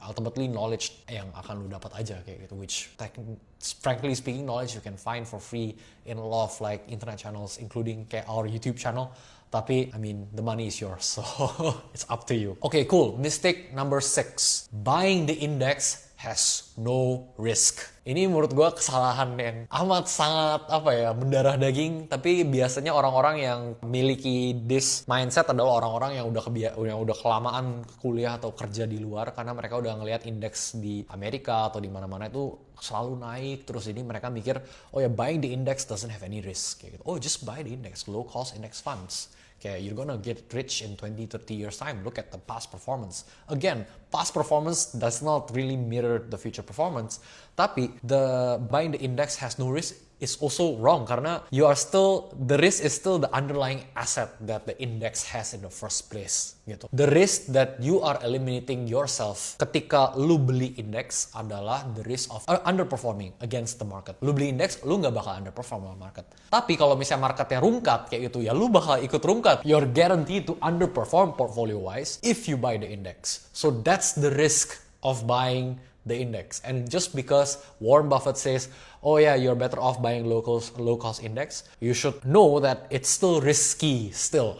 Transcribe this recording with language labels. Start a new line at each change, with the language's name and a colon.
English: Ultimately, knowledge
Indonesian: yang akan lu dapat aja kayak gitu,
English: which frankly speaking, knowledge you can find for free in a lot of like internet channels, including kayak our YouTube channel. Tapi, I mean, the money is yours, so it's up to you. Okay, cool. Mistake number 6. Buying the index has no risk.
Indonesian: Ini menurut gue kesalahan yang amat sangat mendarah daging, tapi biasanya orang-orang yang memiliki
English: this mindset
Indonesian: adalah orang-orang yang udah kelamaan kuliah atau kerja di luar karena mereka udah ngelihat indeks di Amerika atau di mana-mana itu selalu naik terus, ini mereka mikir, oh ya,
English: buying the index doesn't have any risk
Indonesian: kayak gitu.
English: Oh, just buy the index, low cost index funds. Okay, you're gonna get rich in 20-30 years time. Look at the past performance. Again, past performance does not really mirror the future performance. Tapi buying the index has no risk is also wrong karena the risk is still the underlying asset that the index has in the first place gitu. The risk that you are eliminating yourself
Indonesian: ketika lu beli index adalah
English: the risk of underperforming against the market.
Indonesian: Lu beli index, lu nggak bakal underperform sama market. Tapi kalau misalnya marketnya rungkat kayak gitu, ya lu bakal ikut rungkat.
English: You're guaranteed to underperform portfolio wise if you buy the index. So that's the risk of buying the index. And just because Warren Buffett says, oh yeah, you're better off buying low cost index, you should know that it's still risky still.